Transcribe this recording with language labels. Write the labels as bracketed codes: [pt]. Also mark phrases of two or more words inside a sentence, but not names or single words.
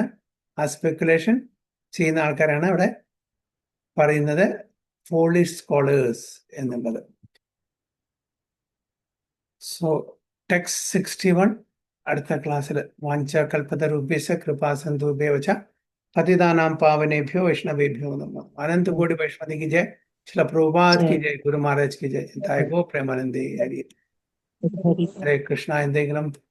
[ml] ആ സ്പെക്കുലേഷൻ ചെയ്യുന്ന ആൾക്കാരാണ് ഇവിടെ പറയുന്നത് [en] foolish scholars [ml] എന്നുള്ളത്. സോ ടെക്സ്റ്റ് 61 അടുത്ത ക്ലാസ്സിൽ [sa] വാഞ്ചകൽപതരുഭ്യശ്ച കൃപാസന്ധുഭ്യവച പതിതാനാം പാവനേഭ്യോ വൈഷ്ണവേഭ്യോ നമഃ. [hi] अनन्त कोटि वैष्णव की जय. श्रील प्रभुपाद की जय. गुरु महाराज की जय. [bn] তায় গো প্রেমানন্দে. [hi] हरि. हरे कृष्णा. [ml] എന്തെങ്കിലും